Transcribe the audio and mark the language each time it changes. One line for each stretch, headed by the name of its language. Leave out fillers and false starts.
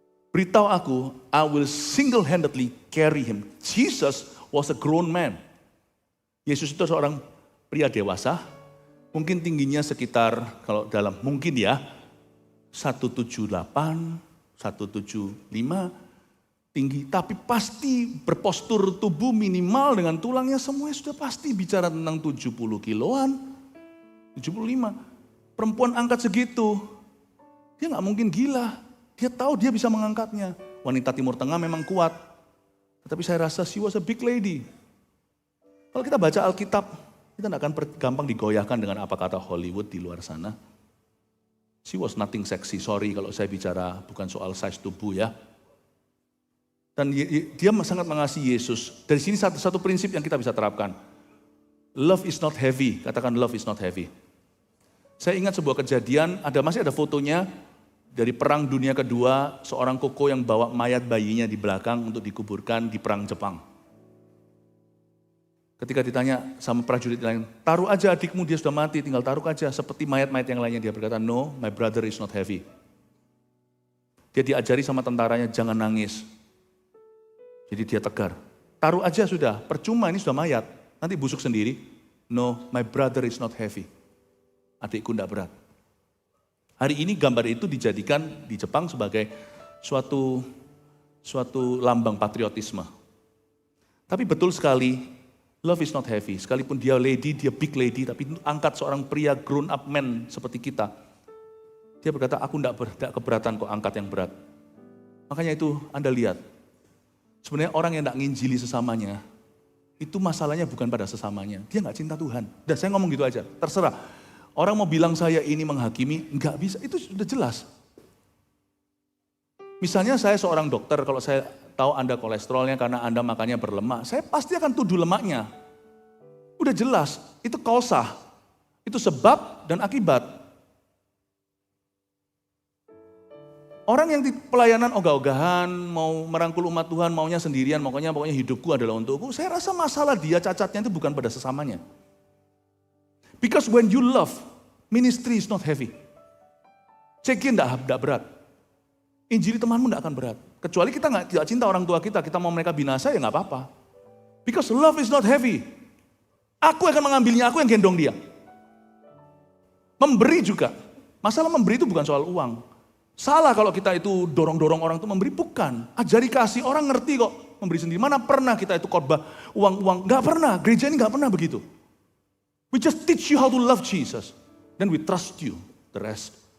Indonesian: Beritahu aku,
English: I will single-handedly carry him. Jesus was a grown man.
Indonesian: Yesus itu seorang pria dewasa, mungkin tingginya sekitar, kalau dalam mungkin ya, 178, 175, tinggi. Tapi pasti berpostur tubuh minimal dengan tulangnya semuanya sudah pasti bicara tentang 70 kiloan, 75. Perempuan angkat segitu, dia gak mungkin gila. Dia tahu dia bisa mengangkatnya. Wanita Timur Tengah memang kuat. Tetapi saya rasa
English: she was a big lady.
Indonesian: Kalau kita baca Alkitab, kita tidak akan gampang digoyahkan dengan apa kata Hollywood di luar sana.
English: She was nothing sexy, sorry
Indonesian: kalau saya bicara bukan soal size tubuh ya. Dan dia sangat mengasihi Yesus. Dari sini satu prinsip yang kita bisa terapkan.
English: Love is not heavy, katakan love is not heavy.
Indonesian: Saya ingat sebuah kejadian, masih ada fotonya, dari Perang Dunia Kedua, seorang koko yang bawa mayat bayinya di belakang untuk dikuburkan di Perang Jepang. Ketika ditanya sama prajurit lain, taruh aja adikmu, dia sudah mati, tinggal taruh aja. Seperti mayat-mayat yang lainnya, dia berkata,
English: no, my brother is not heavy.
Indonesian: Dia diajari sama tentaranya, jangan nangis. Jadi dia tegar. Taruh aja sudah, percuma ini sudah mayat, nanti busuk sendiri.
English: No, my brother is not heavy.
Indonesian: Adikku tidak berat. Hari ini gambar itu dijadikan di Jepang sebagai suatu lambang patriotisme. Tapi betul sekali,
English: love is not heavy.
Indonesian: Sekalipun dia lady, dia big lady, tapi angkat seorang pria
English: grown up man
Indonesian: seperti kita. Dia berkata, aku tidak keberatan kok angkat yang berat. Makanya itu Anda lihat, sebenarnya orang yang tidak nginjili sesamanya, itu masalahnya bukan pada sesamanya. Dia nggak cinta Tuhan. Dan saya ngomong gitu aja, terserah. Orang mau bilang saya ini menghakimi, nggak bisa, itu sudah jelas. Misalnya saya seorang dokter, kalau saya tahu Anda kolesterolnya karena Anda makannya berlemak, saya pasti akan tuduh lemaknya. Udah jelas, itu kausa, itu sebab dan akibat. Orang yang di pelayanan ogah-ogahan, mau merangkul umat Tuhan, maunya sendirian, pokoknya hidupku adalah untukku, saya rasa masalah dia cacatnya itu bukan pada sesamanya.
English: Because when you love, ministry is not heavy.
Indonesian: Cekin tidak berat. Injili temanmu tidak akan berat. Kecuali kita tidak cinta orang tua kita mau mereka binasa ya nggak apa-apa.
English: Because love is not heavy.
Indonesian: Aku akan mengambilnya, aku yang gendong dia. Memberi juga. Masalah memberi itu bukan soal uang. Salah kalau kita itu dorong-dorong orang itu memberi, bukan. Ajari kasih, orang ngerti kok memberi sendiri. Mana pernah kita itu khotbah uang-uang, nggak pernah. Gereja ini nggak pernah begitu.
English: We just teach you how to love Jesus. Then we trust you, the rest.